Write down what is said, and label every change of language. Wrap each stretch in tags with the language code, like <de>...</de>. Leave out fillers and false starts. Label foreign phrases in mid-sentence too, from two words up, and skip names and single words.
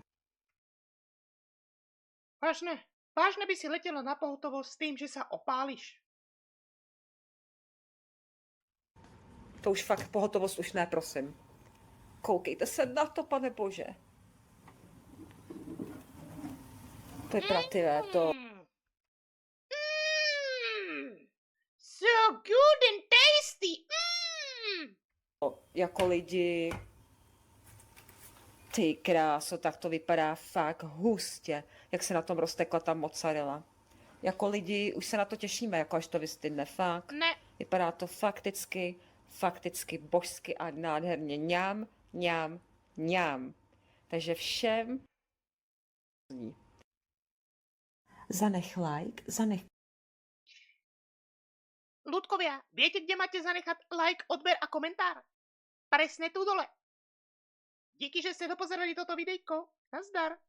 <sk>Vážne by si letela na pohotovosť s tým, že sa opáliš.</sk> <cs>To už fakt pohotovost už ne, prosím. Koukejte se na to, pane bože. To je pravé, to...</cs> <en>So good and tasty!</en> <cs>Jako lidi... Ty kráso, tak to vypadá fakt hustě, jak se na tom roztekla ta mozzarella. Jako lidi už se na to těšíme, jako až to vystydne, fakt. Ne. Vypadá to fakticky božsky a nádherně. Ňám. Takže všem... Zanech like,</cs> <sk>Ľudkovia, viete, kde máte zanechať like, odber a komentár? Presne tu dole. Díky, že ste dopozerali toto videjko. Nazdar.</sk>